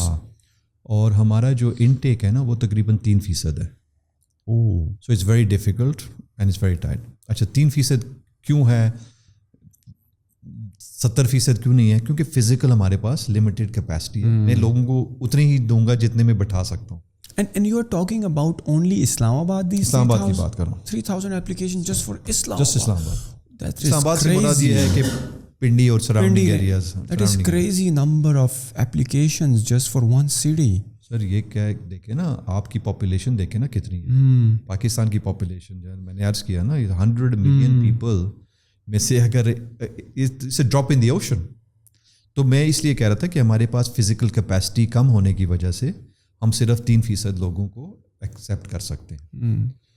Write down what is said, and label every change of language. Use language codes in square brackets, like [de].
[ur] ہاں, اور ہمارا جو انٹیک ہے نا وہ تقریباً 3% ہے. [en] So it's very difficult and it's very tight. [ur] اچھا 3% کیوں ہے, 70% کیوں نہیں ہے؟ کیونکہ فزیکل ہمارے پاس لمیٹیڈ کیپیسٹی ہے. میں لوگوں کو اتنے ہی دوں گا جتنے میں بٹھا سکتا ہوں. [en] And you are talking about only Islamabad? [ur] اسلام آباد کی بات کر رہا ہوں. [en] 3000 applications just for Islamabad? Just Islamabad. That is [ur] اسلام آباد سے مراد یہ ہے کہ پنڈی اور surrounding areas. [en] That is crazy number of applications just for one city. [ur] سر یہ کیا دیکھیں نا, آپ کی پاپولیشن دیکھیں نا کتنی ہے. پاکستان کی پاپولیشن جو ہے میں نے عرض کیا نا 100 ملین پیپل میں سے اگر [en] It's a drop in the ocean. [ur] تو میں اس لیے کہہ رہا تھا کہ ہمارے پاس فزیکل کیپیسٹی کم ہونے کی وجہ سے ہم صرف 3% لوگوں کو ایکسیپٹ کر سکتے ہیں.